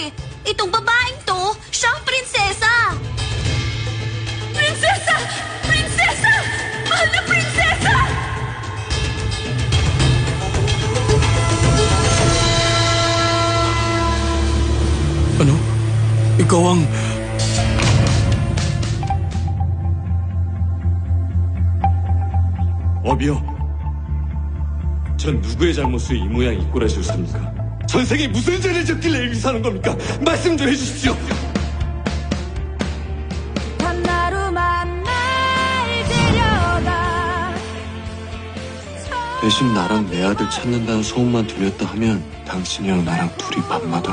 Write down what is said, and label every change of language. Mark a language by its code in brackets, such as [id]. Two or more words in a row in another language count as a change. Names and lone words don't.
[tl] Itong babaeng to, siyang prinsesa. Prinsesa! Prinsesa! Mahal na prinsesa! Ano? Ikaw ang... [ko] 어비요. 전 누구의 잘못으로 이 모양 이 꼴에 졌습니까? 전생에 무슨 죄를 졌길래 여기 사는 겁니까? 말씀 좀 해주십시오. 대신 나랑 내 아들 찾는다는 소문만 들렸다 하면 당신이랑 나랑 둘이 밤마다